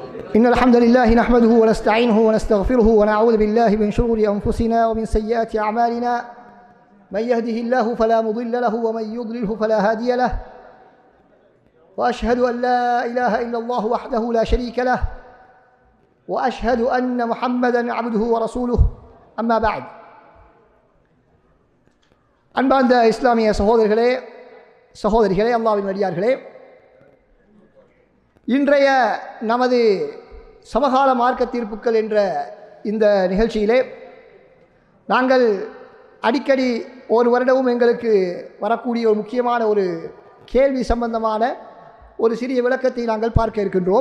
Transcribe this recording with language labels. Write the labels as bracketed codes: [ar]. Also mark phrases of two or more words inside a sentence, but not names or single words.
[ar] إن الحمد لله نحمده ونستعينه ونستغفره ونعوذ بالله من شرور أنفسنا ومن سيئات أعمالنا من يهده الله فلا مضل له ومن يضلله فلا هادي له وأشهد أن لا إله إلا الله وحده لا شريك له وأشهد أن محمدا عبده ورسوله أما بعد [ta] அன்பார்ந்த இஸ்லாமிய சகோதரிகளே அல்லாஹ்வின் அடியார்களே, இன்றைய நமது சமகால மார்க்க தீர்ப்புகள் என்ற இந்த நிகழ்ச்சியிலே நாங்கள் அடிக்கடி ஒரு வருடமும் எங்களுக்கு வரக்கூடிய ஒரு முக்கியமான ஒரு கேள்வி சம்பந்தமான ஒரு சிறிய விளக்கத்தை நாங்கள் பார்க்க இருக்கின்றோம்.